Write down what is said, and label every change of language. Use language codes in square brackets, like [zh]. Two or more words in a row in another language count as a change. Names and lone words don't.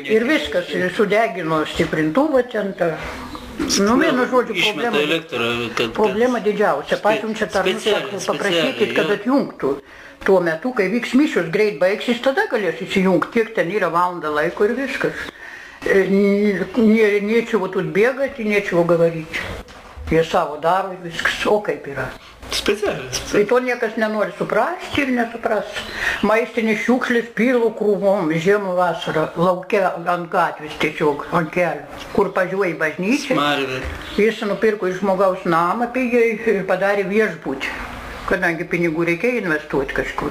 [lt] Ir viskas, ir sudegino stiprintuvą ten tą. Nu, vienu žodžiu, problema didžiausia. Pasiunčia tarnus, paprašykit, kad atjungtų. Tuo metu, kai vyks mišios, greit baigsis, tada galės įsijungti. Tiek ten yra valandą laiko ir viskas. [ru] Nečего тут бегать и нечего говорить. [lt] Jie savo daro ir viskas. O kaip yra? Specialiai. Tai to niekas nenori suprasti ir nesupras. Maistinės šiukšlės pilo krūvom, žiemą vasarą, lauke ant gatvės tiesiog, ant kelio, kur pažiūrėjo į bažnyčią. Smarvė. Jis nupirko iš žmogaus namą pigiai ir padarė viešbutį, kadangi pinigų reikia investuoti kažkur.